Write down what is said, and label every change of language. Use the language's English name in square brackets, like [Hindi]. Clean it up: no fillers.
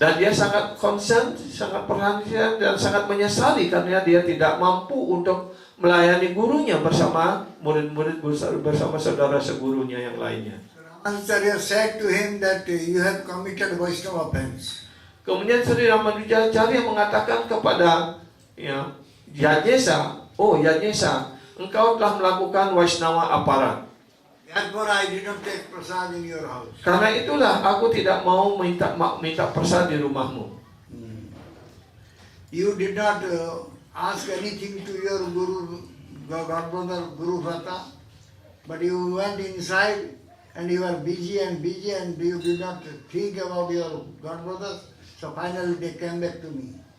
[Indonesian] Dan dia sangat concern, sangat perhatian dan sangat menyesali karena dia tidak mampu untuk melayani gurunya bersama murid-murid, bersama saudara segurunya yang lainnya. [English] Ramanacharya said to him that you have committed Vaishnava offense. [Indonesian] Kemudian Sri Ramanuja Acharya mengatakan kepada Yadnyesa, oh Yadnyesa, engkau telah melakukan Vaishnava aparat. [English] Therefore I did not take prasad in your house. [Indonesian] Karena itulah aku tidak mau minta prasad di rumahmu. [English] You did not ask anything to your Guru, Godbrother, Guru Bhata, but you went inside and you were busy and you did not think about your Godbrothers. So finally they came back to me.